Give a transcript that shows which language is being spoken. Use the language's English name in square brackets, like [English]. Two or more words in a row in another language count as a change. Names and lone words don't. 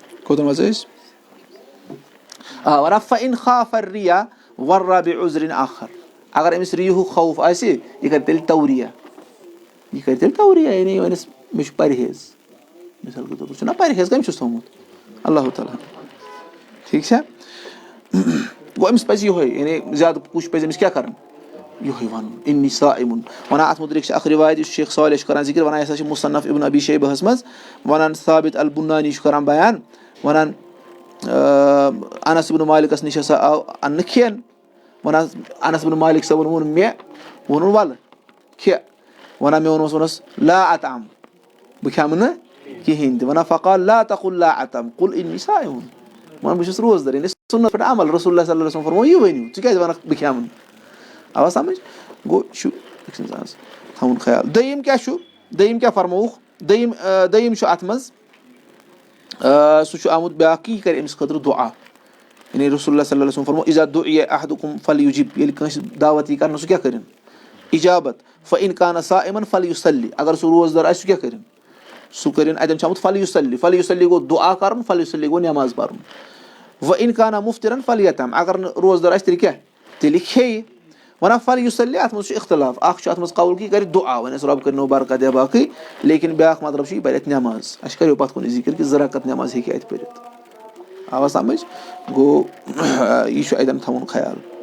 [Kashmiri] کوٚتن وَسو أسۍ وَنان [Arabic] فَإِن خَافَ الرِّيَا وَرَّا بِعُذْرٍ آخَر [Kashmiri] اگر أمِس رِیِہُک خوف آسہِ یہِ کَرِ تیٚلہِ توریہ یعنی وَنٮ۪س مےٚ چھُ پرہیز [Urdu] مِثال کے طور پر [Kashmiri] چھُنہ پرہیز کٔمۍ چھُس تھوٚمُت اللہ تعالیٰ ٹھیٖک چھا گوٚو أمِس پَزِ یِہوے یعنی زیادٕ پُش پَزِ أمِس کیٛاہ کَرُن یِہوے وَنُن [Arabic] اِنی صائمٌ [Kashmiri] وَنان اَتھ مُتعلِق چھِ اَکھ رِوایت یُس شیخ صالح چھُ کَران ذِکر وَنان یہِ ہسا چھِ مُصنف ابن ابی شیبہس منٛز وَنان ثابت البُنانی چھُ کَران بیان وَنان انس ابن مالکس نِش ہسا آو اَننہٕ کھٮ۪ن وَنان انس ابن مالک صٲبن ووٚن مےٚ ووٚنُن وَلہٕ کھےٚ وَنان مےٚ ووٚنمَس [Arabic] لا اتم [Kashmiri] بہٕ کھٮ۪مہٕ نہٕ کِہینۍ تہِ وَنان [Arabic] فقال لا تقل لا اتم قل انی صائم [Kashmiri] وَنان بہٕ چھُس روزدر یعنی سُنت پٮ۪ٹھ عمل [Arabic] رسول اللہ صلی اللہ علیہ وسلم [Kashmiri] فرموو یہِ ؤنِو ژٕ کیازِ وَنکھ بہٕ کھٮ۪مہٕ نہٕ آوا سمجھ گوٚو یہِ چھُ أکِس اِنسانَس تھاوُن خیال دوٚیِم کیاہ چھُ دوٚیِم کیاہ فرمووُکھ دوٚیِم چھُ اَتھ منٛز سُہ چھُ آمُت بیٛاکھ کہِ یہِ کَرِ أمِس خٲطرٕ دُعا یعنی [Arabic] رسول اللہ صلی اللہ علیہ وسلم [Kashmiri] فرموو [Arabic] اِذا دُعِیَ احدکم فلیُجِب [Kashmiri] ییٚلہِ کٲنٛسہِ دعوت یی کَرنہٕ سُہ کیاہ کٔرِنۍ اِجابت [Arabic] فإن کان صائمًا فلیُصلی [Kashmiri] اگر سُہ روزدار آسہِ سُہ کیاہ کٔرِنۍ سُہ کٔرِنۍ اَتٮ۪ن چھُ آمُت فلیُصلی گوٚو دُعا کَرُن فلیُصلی گوٚو نٮ۪ماز پَرُن [Arabic] وإن کان مُفطِرًا فلیتم [Kashmiri] اگر نہٕ روزدار آسہِ تیٚلہِ کیاہ تیٚلہِ کھیٚیہِ وَنان فلیُصلی اَتھ منٛز چھُ اختلاف اکھ چھُ اَتھ منٛز قول کہِ یہِ کَرِ دُعا وَنٮ۪س رۄب کٔرِنو برکت یا باقٕے لیکِن بیٛاکھ مطلب چھُ یہِ پَرِ اَتہِ نٮ۪ماز اَسہِ کَریو پَتھ کُن ذِکر کہِ 2 رکعت نٮ۪ماز ہیٚکہِ اَتہِ پٔرِتھ آوا سمجھ گوٚو یہِ چھُ اَتٮ۪ن تھاوُن خیال